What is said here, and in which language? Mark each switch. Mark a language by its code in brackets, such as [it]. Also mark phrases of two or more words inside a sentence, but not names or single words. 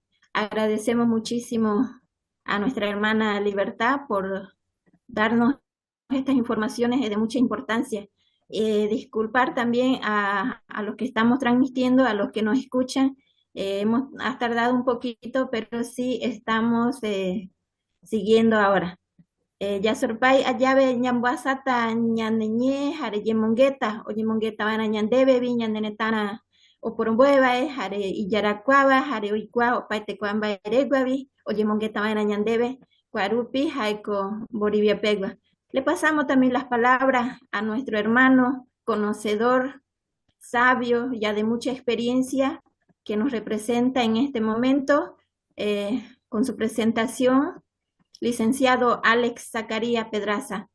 [es] Agradecemos muchísimo a nuestra hermana Libertad por darnos estas informaciones de mucha importancia. Disculpar también a los que estamos transmitiendo, a los que nos escuchan. Hemos tardado un poquito, pero sí estamos siguiendo ahora. [gui] Yasurpay ayabe ñambuasata ñaneñe jare yemongueta o yemongueta vana ñandebe vi ñandenetana o porombueva jare iyaracuaba jare oikua opaite cuamba eregua vi o yemongueta vana ñandebe cuarupi jaico Bolivia pegua. [es] Le pasamos también las palabras a nuestro hermano conocedor, sabio, ya de mucha experiencia, que nos representa en este momento con su presentación. Licenciado Alex Zacarías Pedraza.